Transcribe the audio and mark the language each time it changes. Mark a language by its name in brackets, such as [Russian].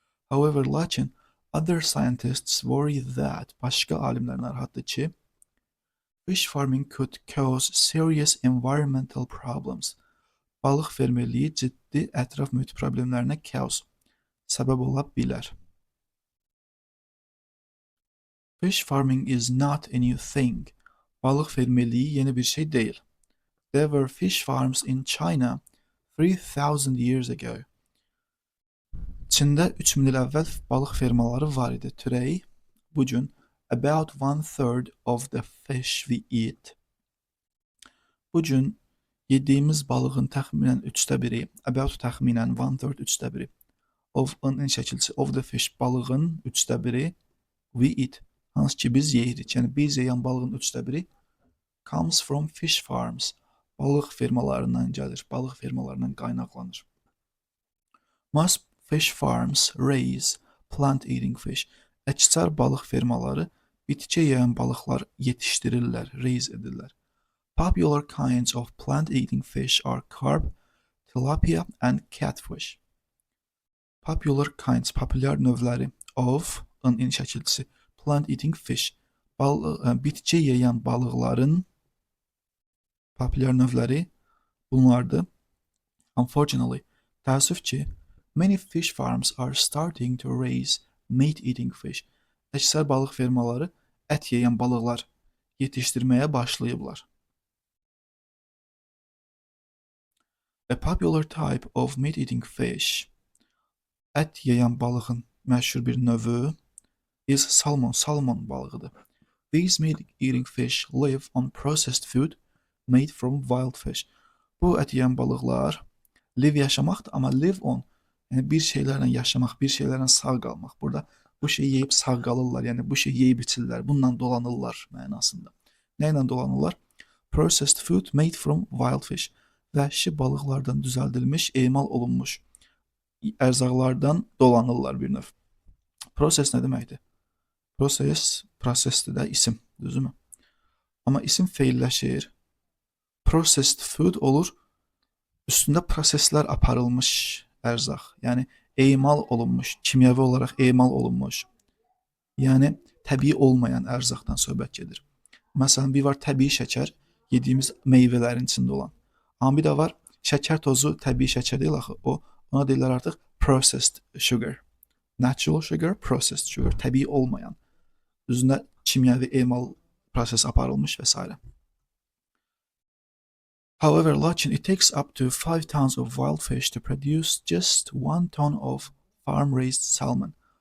[English] However, [Azerbaijani] lakin [English] other scientists worry that [Azerbaijani] başqa alimlər narahatdır ki [English] fish farming could cause serious environmental problems. [Azerbaijani] Balıq fermerliyi ciddi ətraf mühit problemlərinə səbəb ola bilər. [English] Fish farming is not a new thing. [Azerbaijani] Balıq fermerliyi yeni bir şey deyil. [English] There were fish farms in China 3000 years ago. [Azerbaijani] Çində 3000 il əvvəl balıq fermaları var idi. [English] Today, [Azerbaijani] bu gün, [English] about 1/3 of the fish we eat. [Azerbaijani] Bu gün yediyimiz balığın təxminən 1/3, about təxminən 1/3, 1/3 of-ın şəkilçisi [English] of the fish, [Azerbaijani] balığın 1/3 we eat. Hansı ki biz yeyirik. Yəni biz yeyən balığın 1/3 [English] comes from fish farms. [Azerbaijani] Balıq fermalarından gəlir. Balıq fermalarından qaynaqlanır. [English] Most fish farms raise plant-eating fish. [Azerbaijani] Əksər balıq fermaları bitki yeyən balıqlar yetişdirirlər, raise edirlər. [English] Popular kinds of plant-eating fish are carp, tilapia and catfish. Popular kinds, [Azerbaijani] populyar növləri of-ın şəkilçisi [English] plant-eating fish. [Azerbaijani] Bitki yeyən balıqların populyar növləri bunlardır. [English] Unfortunately, [Azerbaijani] təəssüf ki, [English] many fish farms are starting to raise meat-eating fish. [Azerbaijani] Əksər balıq fermaları ət yeyən balıqlar yetişdirməyə başlayıblar. [English] A popular type of meat-eating fish. [Azerbaijani] Ət yeyən balığın məşhur bir növü [English] is salmon, [Azerbaijani] salmon balığıdır. [English] These meat-eating fish live on processed food made from wild fish. [Azerbaijani] Bu ət yeyən balıqlar live yaşamaqdır, amma live on, yəni bir şeylərlə yaşamaq, bir şeylərlə sağ qalmaq. Burada bu şeyi yeyib sağ qalırlar, yəni bu şeyi yeyib içirlər, bununla dolanırlar mənasında. Nə ilə dolanırlar? [English] Processed food made from wild fish. [Azerbaijani] Vəhşi balıqlardan düzəldilmiş, emal olunmuş ərzaqlardan dolanırlar bir növ. Proses nə deməkdir? Prosesdir də isim, düzümü? Amma isim feilləşir. Processed food olur, üstündə proseslər aparılmış ərzaq. Yəni emal olunmuş, kimyəvi olaraq emal olunmuş. Yəni təbii olmayan ərzaqdan söhbət gedir. Məsələn, bir var təbii şəkər, yediyimiz meyvələrin içində olan. Amma bir də var şəkər tozu, təbii şəkər deyil axı, ona deyirlər artıq processed sugar. Natural sugar, processed sugar, təbii olmayan. Üzündə kimyəvi emal proses aparılmış və s. [English] However, [Azerbaijani] lakin [English] it takes up to 5 tons of wild fish to produce just 1 ton of farm-raised salmon.